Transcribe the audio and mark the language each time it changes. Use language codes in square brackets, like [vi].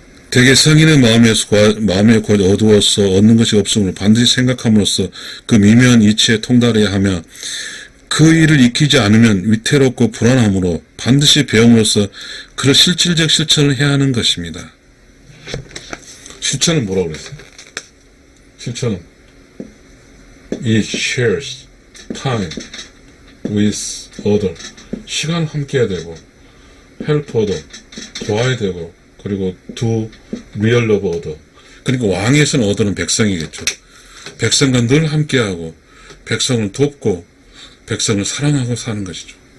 [ko] 대개 성인의 마음에 어두워서 얻는 것이 없으므로 반드시 생각함으로써 그 미묘한 이치에 통달해야 하며, 그 일을 익히지 않으면 위태롭고 불안함으로 반드시 배움으로써 그런 실질적 실천을 해야 하는 것입니다. 실천은 뭐라고 그랬어요? 실천은 [en] It shares time with other. [ko] 시간 함께 해야 되고, [en] help other, [ko] 도와야 되고, 그리고 [en] do real love other. [ko] 그러니까 왕에서는 other는 백성이겠죠. 백성과 늘 함께하고 백성을 돕고 백성을 사랑하고 사는 것이죠.